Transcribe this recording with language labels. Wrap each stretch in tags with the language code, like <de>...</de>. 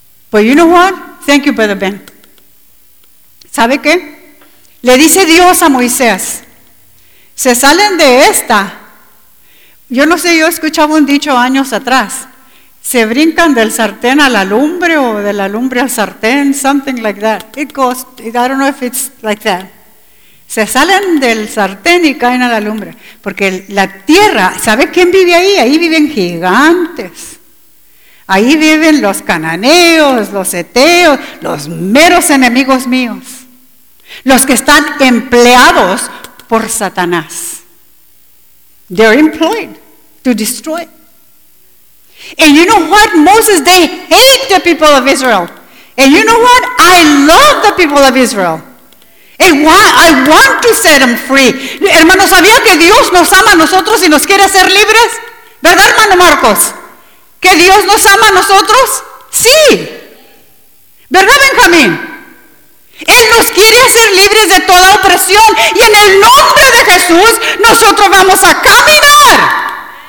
<en>But you know what? Thank you, Brother Ben.</en> <es>¿Sabe qué? Le dice Dios a Moisés, se salen de esta. Yo no sé, yo escuchaba un dicho años atrás. Se brincan del sartén a la lumbre o de la lumbre al sartén,</es> <en>something like that. It goes, I don't know if it's like that.</en> <es>Se salen del sartén y caen a la lumbre. Porque la tierra, ¿sabe quién vive ahí? Ahí viven gigantes. Ahí viven los cananeos, los eteos, los meros enemigos míos. Los que están empleados por Satanás.</es> <en>They're employed to destroy. And you know what, Moses, they hate the people of Israel. And you know what, I love the people of Israel. I want to set them free.</en> <es>Hermano, ¿sabía que Dios nos ama a nosotros y nos quiere hacer libres? ¿Verdad, hermano Marcos? ¿Que Dios nos ama a nosotros? Sí. ¿Verdad, Benjamín? Él nos quiere hacer libres de toda opresión. Y en el nombre de Jesús, nosotros vamos a caminar.</es>